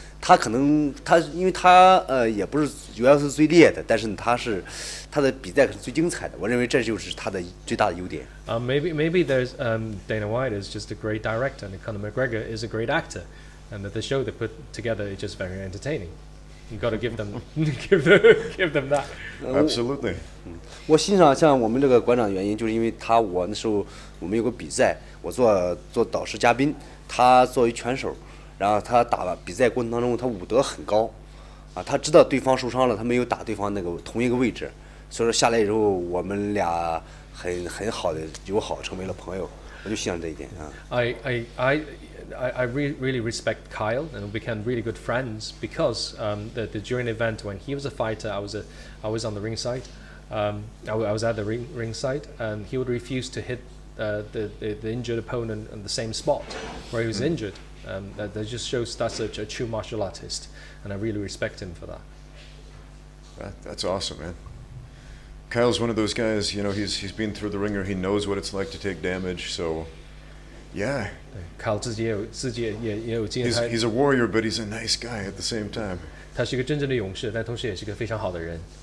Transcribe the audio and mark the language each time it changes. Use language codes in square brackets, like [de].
[zh] 他可能因为他也不是主要是最烈的，但是他的比赛可是最精彩的，我认为这就是他的最大的优点。 [en] Maybe there's Dana White is just a great director, and Conor McGregor is a great actor, and that the show they put together is just very entertaining. You got to give them give them that. Absolutely. 我欣赏像我们这个馆长原因，就是因为我那时候我们有个比赛，我做导师嘉宾，他作为拳手。然后他打比赛过程当中，他武德很高，啊，他知道对方受伤了，他没有打对方那个同一个位置，所以说下来以后，我们俩很好的友好，成为了朋友，我就欣赏这一点啊。 I really respect Kyle, and we became really good friends because during the event when he was a fighter, I was on the ringside. I was at the ringside, and he would refuse to hit the injured opponent on the same spot where he was injured. That just shows that's a true martial artist, and I really respect him for that. That's awesome, man. Kyle's one of those guys, he's been through the ringer, he knows what it's like to take damage, so yeah. [zh] Kyle 自己也有经验。 [en] He's a warrior, but he's a nice guy at the same time. [zh] 他是一个真正的勇士，但同时也是一个非常好的人。